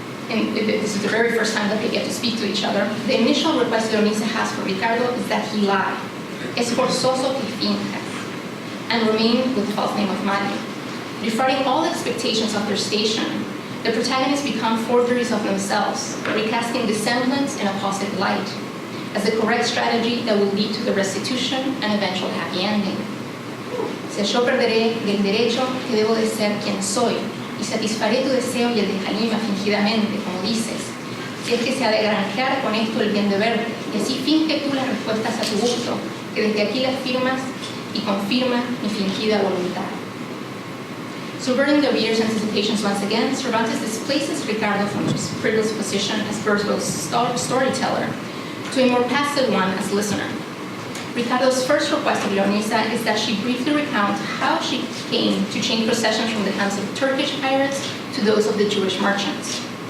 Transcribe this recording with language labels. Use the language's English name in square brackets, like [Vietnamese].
[English] And this is the very first time that they get to speak to each other. The initial request Leonisa has for Ricardo is that he lie, [Spanish] es forzoso que finja, [English] and remain with the false name of Mario. Defrauding all expectations of their station, the protagonists become forgeries of themselves, recasting the semblance in a positive light, as the correct strategy that will lead to the restitution and eventual happy ending. [Spanish] Si yo perderé del derecho que debo de ser quien soy, y satisfaré tu deseo y el de Halima fingidamente, como dices, si es que se ha de granjear con esto el bien de verte, y así finge tú las respuestas a tu gusto, que desde aquí las firmas y confirma mi fingida voluntad. [English] Subverting the reader's anticipations once again, Cervantes displaces Ricardo from his previous position as Virgil's storyteller to a more passive one as listener. Ricardo's first request of Leonisa is that she briefly recount how she came to change processions from the hands of Turkish pirates to those of the Jewish merchants.